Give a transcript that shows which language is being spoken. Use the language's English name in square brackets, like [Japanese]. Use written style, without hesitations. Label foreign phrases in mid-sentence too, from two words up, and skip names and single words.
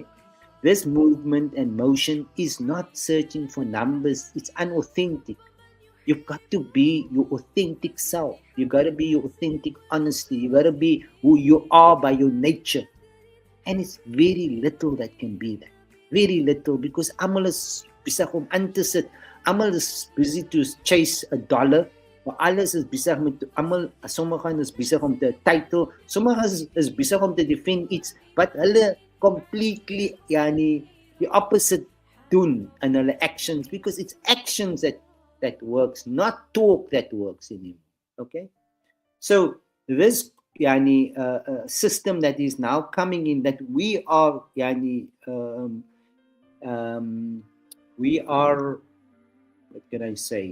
[English] This movement and motion is not searching for numbers. It's unauthentic. You've got to be your authentic self. You got to be your authentic honesty. You got to be who you are by your nature. And it's very little that can be that. Very little, because [Afrikaans] almal is besig om in te sit. Almal is [English] busy to chase a dollar. [Afrikaans] Maar alles is besig met sommige is besig om te title. Sommige is besig om te defend iets, [English] but hulle completely the opposite [Afrikaans] doen in hulle [English] actions, because it's actions that works, not talk that works in him. Okay? So this system that is now coming in, that we are what can I say?